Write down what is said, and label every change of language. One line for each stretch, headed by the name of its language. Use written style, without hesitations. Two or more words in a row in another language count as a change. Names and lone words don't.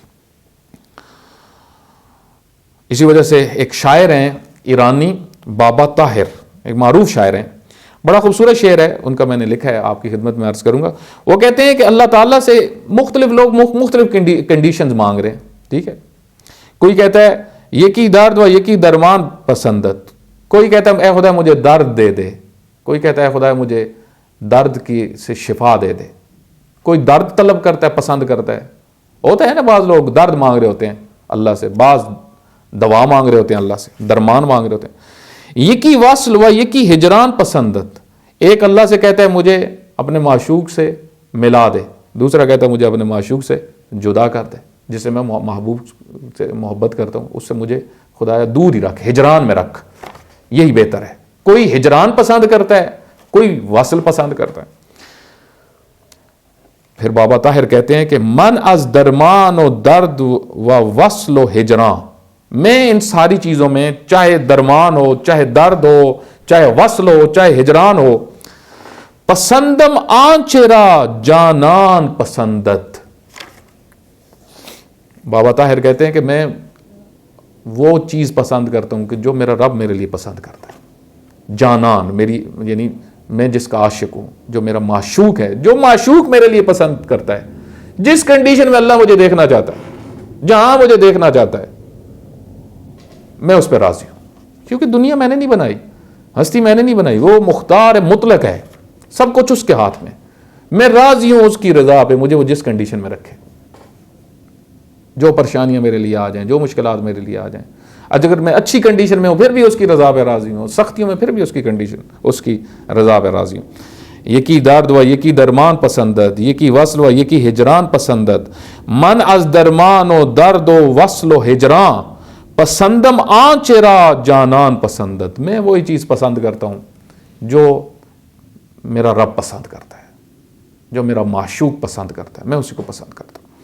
Urdu: اسی وجہ سے ایک شاعر ہیں ایرانی، بابا طاہر، ایک معروف شاعر ہیں، بڑا خوبصورت شعر ہے ان کا، میں نے لکھا ہے، آپ کی خدمت میں عرض کروں گا. وہ کہتے ہیں کہ اللہ تعالیٰ سے مختلف لوگ مختلف کنڈیشنز مانگ رہے ہیں. ٹھیک ہے، کوئی کہتا ہے
Persian: یکی درد و یکی درمان پسندت،
Urdu: کوئی کہتا ہے اے خدا مجھے درد دے دے، کوئی کہتا ہے خدا مجھے درد کی سے شفا دے دے. کوئی درد طلب کرتا ہے، پسند کرتا ہے. ہوتا ہے نا بعض لوگ درد مانگ رہے ہوتے ہیں اللہ سے، بعض دوا مانگ رہے ہوتے ہیں اللہ سے، درمان مانگ رہے ہوتے ہیں.
Persian: یکی وصل و یکی ہجران پسندت،
Urdu: ایک اللہ سے کہتا ہے مجھے اپنے معشوق سے ملا دے، دوسرا کہتا ہے مجھے اپنے معشوق سے جدا کر دے، جس سے میں محبوب سے محبت کرتا ہوں اس سے مجھے خدایا دور ہی رکھ، ہجران میں رکھ، یہی بہتر ہے. کوئی ہجران پسند کرتا ہے، کوئی وصل پسند کرتا ہے. پھر بابا طاہر کہتے ہیں کہ
Persian: من از درمان و درد و وصل و ہجران،
Urdu: میں ان ساری چیزوں میں، چاہے درمان ہو، چاہے درد ہو، چاہے وصل ہو، چاہے ہجران ہو،
Persian: پسندم آنچرا جانان پسندت.
Urdu: بابا طاہر کہتے ہیں کہ میں وہ چیز پسند کرتا ہوں کہ جو میرا رب میرے لیے پسند کرتا ہے. جانان میری، یعنی میں جس کا عاشق ہوں، جو میرا معشوق ہے، جو معشوق میرے لیے پسند کرتا ہے، جس کنڈیشن میں اللہ مجھے دیکھنا چاہتا ہے، جہاں مجھے دیکھنا چاہتا ہے، میں اس پہ راضی ہوں. کیونکہ دنیا میں نے نہیں بنائی، ہستی میں نے نہیں بنائی، وہ مختار مطلق ہے، سب کچھ اس کے ہاتھ میں. میں راضی ہوں اس کی رضا پہ، مجھے وہ جس کنڈیشن میں رکھے، جو پریشانیاں میرے لیے آ جائیں، جو مشکلات میرے لیے آ جائیں. اگر میں اچھی کنڈیشن میں ہوں پھر بھی اس کی رضا پہ راضی ہوں، سختیوں میں پھر بھی اس کی کنڈیشن، اس کی رضا پہ راضی ہوں.
Persian: یکی درد و یکی درمان پسندت، یکی وصل و یکی ہجران پسندت. من از درمان و درد و وصل و ہجران پسندم آنچرا جانان پسندت.
Urdu: میں وہی چیز پسند کرتا ہوں جو میرا رب پسند کرتا ہے، جو میرا معشوق پسند کرتا ہے، میں اسی کو پسند کرتا ہوں.